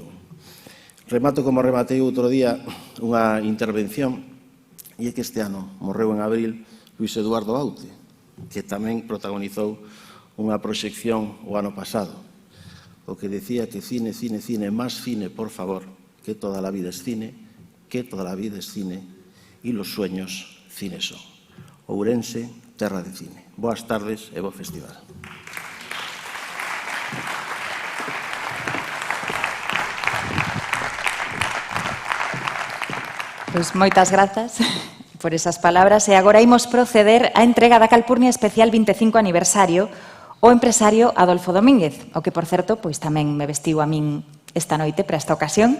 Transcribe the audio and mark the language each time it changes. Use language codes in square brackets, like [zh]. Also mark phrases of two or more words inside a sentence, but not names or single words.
[gl] Remato como rematei outro día unha intervención, e é que este ano morreu en abril Luis Eduardo Aute, que tamén protagonizou unha proxección o ano pasado, o que decía que cine, cine, cine, máis cine, por favor, [es] que toda la vida es cine, que toda la vida es cine, e los sueños cine son. [gl] Ourense, terra de cine. Boas tardes e bo festival. Pois moitas grazas por esas palabras e agora imos proceder á entrega da Calpurnia Especial 25 aniversario ao empresario Adolfo Domínguez, o que, por certo, pois tamén me vestiu a min esta noite para esta ocasión.